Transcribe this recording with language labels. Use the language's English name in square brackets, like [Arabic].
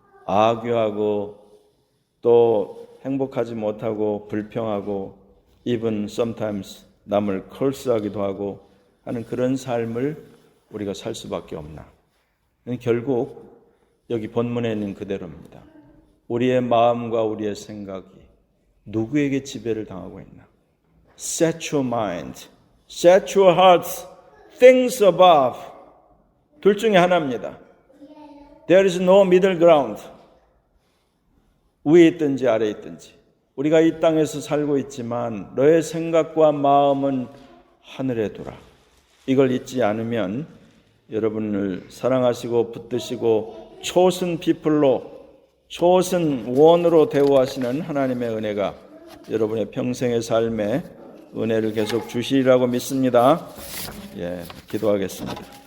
[Korean] 악유하고 또 행복하지 못하고 불평하고 [English] even sometimes [Korean] 남을 curse하기도 하고 하는 그런 삶을 우리가 살 수밖에 없나. 결국 여기 본문에 있는 그대로입니다. 우리의 마음과 우리의 생각이 누구에게 지배를 당하고 있나. [English] Set your mind, set your hearts, things above. [Korean] 둘 중에 하나입니다. [English] There is no middle ground. [Korean] 위에 있든지 아래에 있든지. 우리가 이 땅에서 살고 있지만 너의 생각과 마음은 하늘에 두라. 이걸 잊지 않으면 여러분을 사랑하시고 붙드시고 chosen people로 chosen one으로 대우하시는 하나님의 은혜가 여러분의 평생의 삶에 은혜를 계속 주시리라고 믿습니다. 기도하겠습니다.